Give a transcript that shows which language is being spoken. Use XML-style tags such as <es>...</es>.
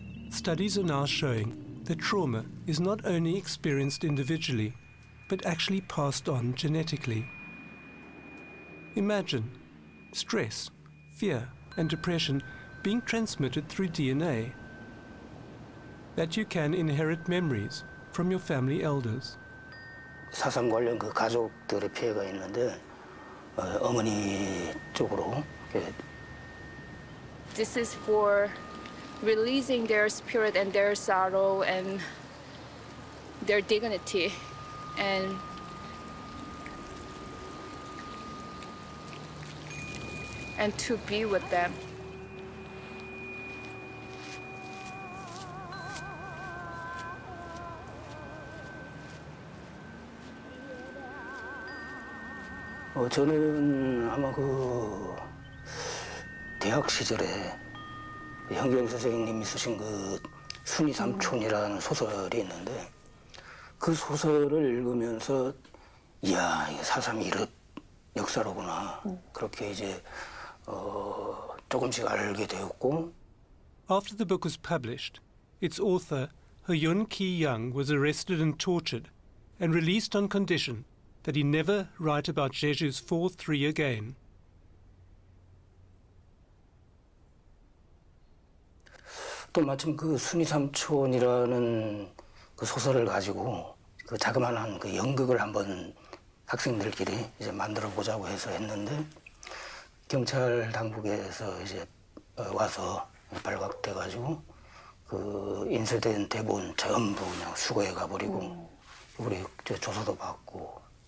<en>Studies are now showing that trauma is not only experienced individually, but actually passed on genetically. Imagine stress, fear, and depression being transmitted through DNA. That you can inherit memories from your family elders.</en> <ko>사상 관련 그 가족들의 피해가 있는데 어머니 쪽으로.</ko> <en>This is for releasing their spirit and their sorrow and their dignity. And and to be with them.</en> <ko>저는 아마 그 대학 시절에 현경 선생님이 쓰신 그 순이 삼촌이라는 소설이 있는데 그 소설을 읽으면서 이야, 이게 4.3 이런 역사로구나. 그렇게 이제 조금씩 알게 되었고.</ko> <en>After the book was published, its author, Hyun Ki-young, was arrested and tortured and released on condition that he never write about Jeju's 4-3 again.</en> <ko>또 마침 그 순이 삼촌이라는 그 소설을 가지고 그 자그마한 그 연극을 한번 학생들끼리 이제 만들어 보자고 해서 했는데 경찰 당국에서 이제 와서 발각돼 가지고 그 인쇄된 대본 전부 그냥 수거해 가버리고 우리 조사도 받고</ko>